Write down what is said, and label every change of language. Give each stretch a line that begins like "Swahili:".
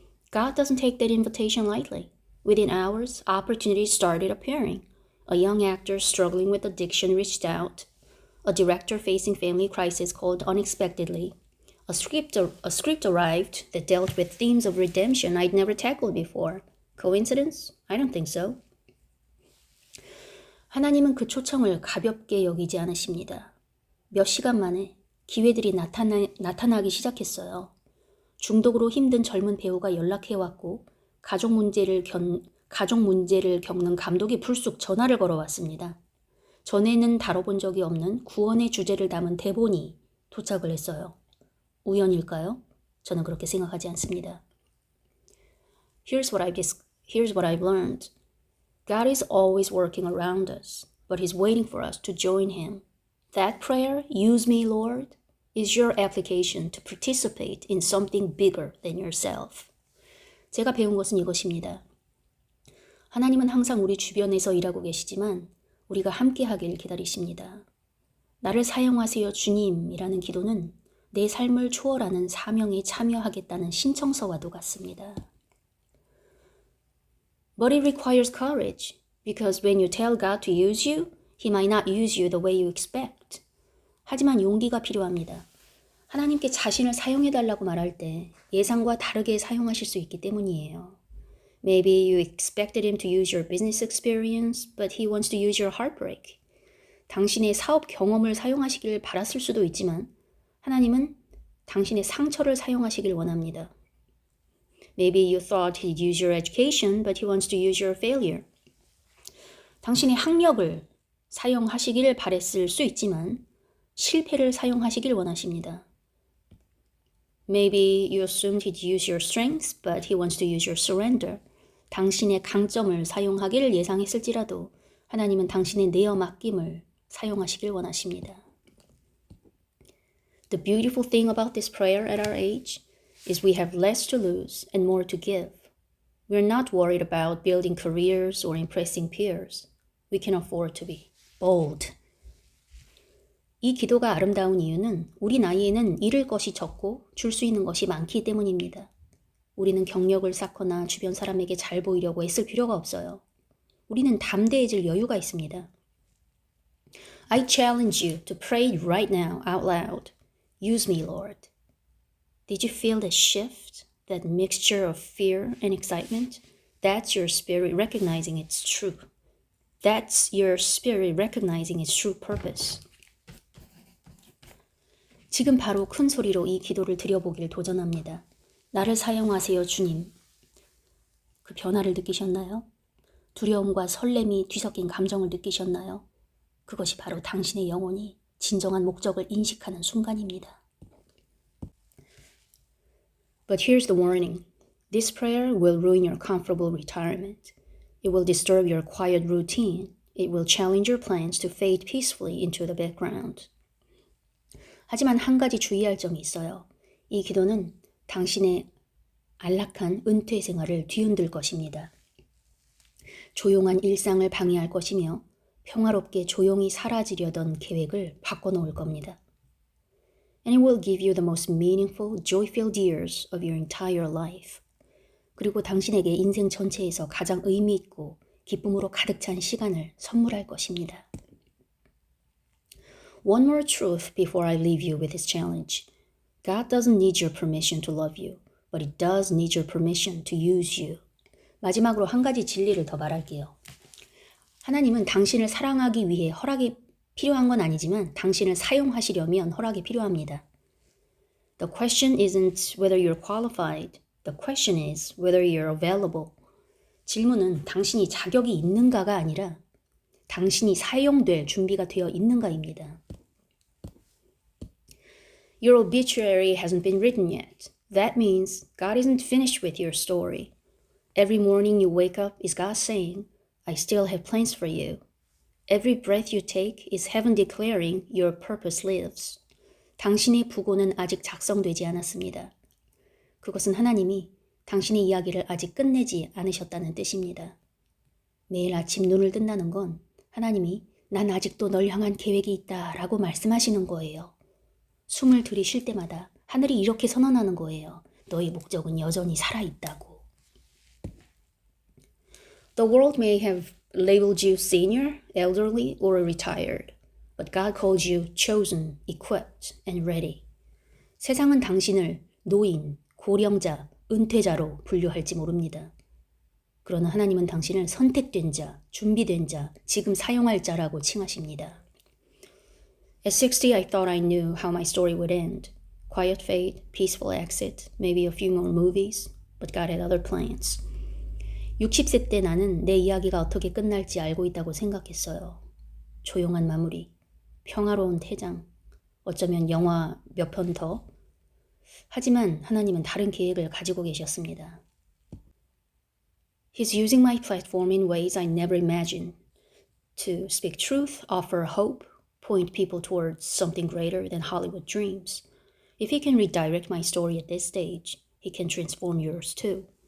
English: God doesn't take that invitation lightly. Within hours, opportunities started appearing. A young actor struggling with addiction reached out. A director facing family crisis called unexpectedly. A script arrived that dealt with themes of redemption I'd never tackled before. Coincidence? I don't think so.
Korean: 하나님은 그 초청을 가볍게 여기지 않으십니다. 몇 시간 만에 기회들이 나타나기 시작했어요. 중독으로 힘든 젊은 배우가 연락해왔고 가족 문제를 겪는 감독이 불쑥 전화를 걸어왔습니다. 전에는 다뤄본 적이 없는 구원의 주제를 담은 대본이 도착을 했어요. 우연일까요? 저는 그렇게 생각하지 않습니다.
English: Here's what I've learned. God is always working around us, but He's waiting for us to join Him. That prayer, use me, Lord, is your application to participate in something bigger than yourself.
Korean: 제가 배운 것은 이것입니다. 하나님은 항상 우리 주변에서 일하고 계시지만 우리가 함께 하길 기다리십니다. 나를 사용하세요 주님이라는 기도는 내 삶을 초월하는 사명에 참여하겠다는 신청서와도 같습니다.
English: But it requires courage, because when you tell God to use you, He might not use you the way you expect.
Korean: 하지만 용기가 필요합니다. 하나님께 자신을 사용해달라고 말할 때 예상과 다르게 사용하실 수 있기 때문이에요.
English: Maybe you expected Him to use your business experience, but He wants to use your heartbreak.
Korean: 당신의 사업 경험을 사용하시길 바랐을 수도 있지만 하나님은 당신의 상처를 사용하시길 원합니다.
English: Maybe you thought He'd use your education, but He wants to use your failure.
Korean: 당신의 학력을 사용하시길 바랬을 수 있지만 실패를 사용하시길 원하십니다.
English: Maybe you assumed He'd use your strengths, but He wants to use your surrender.
Korean: 당신의 강점을 사용하기를 예상했을지라도 하나님은 당신의 내어 맡김을 사용하시길 원하십니다.
English: The beautiful thing about this prayer at our age is we have less to lose and more to give. We're not worried about building careers or impressing peers. We can afford to be bold.
Korean: 이 기도가 아름다운 이유는 우리 나이에는 잃을 것이 적고 줄 수 있는 것이 많기 때문입니다. 우리는 경력을 쌓거나 주변 사람에게 잘 보이려고 애쓸 필요가 없어요. 우리는 담대해질 여유가 있습니다.
English: I challenge you to pray right now out loud. Use me, Lord. Did you feel that shift, that mixture of fear and excitement? That's your spirit recognizing its truth. That's your spirit recognizing its true purpose.
Korean: 지금 바로 큰 소리로 이 기도를 드려보길 도전합니다. 나를 사용하세요, 주님. 그 변화를 느끼셨나요? 두려움과 설렘이 뒤섞인 감정을 느끼셨나요? 그것이 바로 당신의 영혼이 진정한 목적을 인식하는 순간입니다.
English: But here's the warning. This prayer will ruin your comfortable retirement. It will disturb your quiet routine. It will challenge your plans to fade peacefully into the background.
Korean: 하지만 한 가지 주의할 점이 있어요. 이 기도는 당신의 안락한 은퇴 생활을 뒤흔들 것입니다. 조용한 일상을 방해할 것이며 평화롭게 조용히 사라지려던 계획을 바꿔놓을 겁니다.
English: And it will give you the most meaningful, joy-filled years of your entire life.
Korean: 그리고 당신에게 인생 전체에서 가장 의미 있고 기쁨으로 가득 찬 시간을 선물할 것입니다.
English: One more truth before I leave you with this challenge. God doesn't need your permission to love you, but He does need your permission to use you.
Korean: 마지막으로 한 가지 진리를 더 말할게요. 하나님은 당신을 사랑하기 위해 허락이 필요한 건 아니지만 당신을 사용하시려면 허락이 필요합니다.
English: The question isn't whether you're qualified. The question is whether you're available.
Korean: 질문은 당신이 자격이 있는가가 아니라 당신이 사용될 준비가 되어 있는가입니다.
English: Your obituary hasn't been written yet. That means God isn't finished with your story. Every morning you wake up is God saying, I still have plans for you. Every breath you take is heaven declaring your purpose lives.
Korean: 당신의 부고는 아직 작성되지 않았습니다. 그것은 하나님이 당신의 이야기를 아직 끝내지 않으셨다는 뜻입니다. 매일 아침 눈을 뜬다는 건 하나님이 난 아직도 널 향한 계획이 있다 라고 말씀하시는 거예요. 숨을 들이쉴 때마다 하늘이 이렇게 선언하는 거예요. 너의 목적은 여전히 살아있다고.
English: The world may have labeled you senior, elderly, or retired, but God calls you chosen, equipped, and ready.
Korean: 세상은 당신을 노인, 고령자, 은퇴자로 분류할지 모릅니다. 그러나 하나님은 당신을 선택된 자, 준비된 자, 지금 사용할 자라고 칭하십니다.
English: At 60, I thought I knew how my story would end. Quiet fate, peaceful exit, maybe a few more movies, but God had other plans.
Korean: 60세 때 나는 내 이야기가 어떻게 끝날지 알고 있다고 생각했어요. 조용한 마무리, 평화로운 퇴장, 어쩌면 영화 몇 편 더. 하지만 하나님은 다른 계획을 가지고 계셨습니다.
English: He's using my platform in ways I never imagined to speak truth, offer hope, point people towards something greater than Hollywood dreams. If he can redirect my story at this stage, he can transform yours too.